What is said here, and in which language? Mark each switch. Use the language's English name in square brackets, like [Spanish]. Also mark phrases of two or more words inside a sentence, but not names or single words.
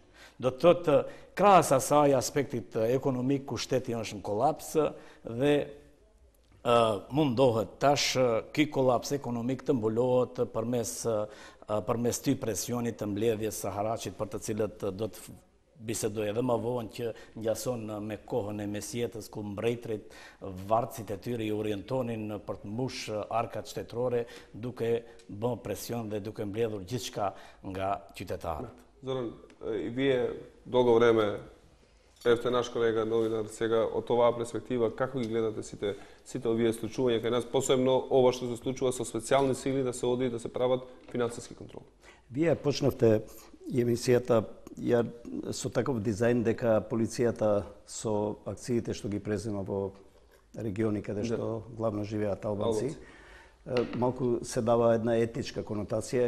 [Albanian] Do të thotë, krahas asaj aspektit ekonomik ku shteti është në kolaps dhe mundohet tash ky kolaps ekonomik të mbulohet përmes ty presionit të mbledhjes së haraqit, për të cilët do të bisedoj edhe më vonë, që ngjason me kohën e mesjetës, ku mbretërit, varësit e tyre i orientonin për të mbush arkat shtetërore, duke bën presion dhe duke mbledhur gjithçka nga qytetarët. [Macedonian] Zoran, [Albanian] i vije [Macedonian] долго време, евте наш колега новинар, сега од оваа перспектива, како ги гледате сите овие случувања кај нас, посебно ова што се случува со специјални сили, да се оди да се прават финансиски контрол? Вие почнавте емисијата со таков дизајн дека полицијата со акциите што ги презема во региони каде што главно живеат албанци, малку се дава една етничка конотација.